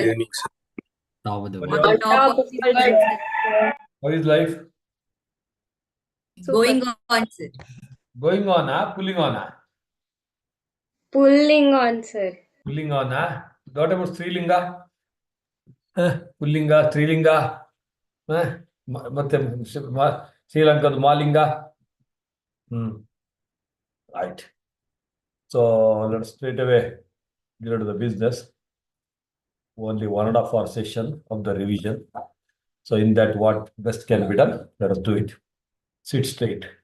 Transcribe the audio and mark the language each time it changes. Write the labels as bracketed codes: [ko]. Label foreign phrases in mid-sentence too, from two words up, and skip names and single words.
[en] Good evening, sir. Top of the How are world. you all? On top of the world, sir. How is life? Going on, sir. Going on, pulling on, Pulling on, sir. pulling on, What about Srilinga? Pullinga, Srilinga, [kn] ಮತ್ತೆ ಶ್ರೀಲಂಕಾದ ಮಾಲಿಂಗ. [en] Right. So let's straight away get into the business. Only 1.5 hour session of the revision. So in that, what best can be done? Let us do it. Sit straight.